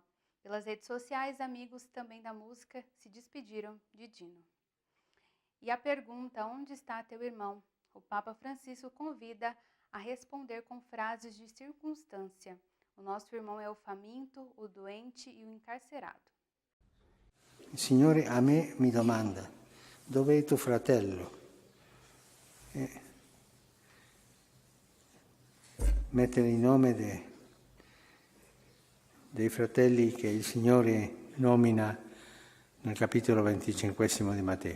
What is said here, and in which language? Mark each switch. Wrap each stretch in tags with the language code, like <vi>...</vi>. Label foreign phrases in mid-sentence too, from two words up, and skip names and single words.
<pt>Pelas redes sociais, amigos também da música se despediram de Dino. E a pergunta, onde está teu irmão? O Papa Francisco convida a responder com frases de circunstância. O nosso irmão é o faminto, o doente e o encarcerado.</pt> <it>Il Signore a me mi domanda, dove è tuo fratello? Mettere il nome dei fratelli che il Signore nomina nel capitolo 25 di Matteo.</it>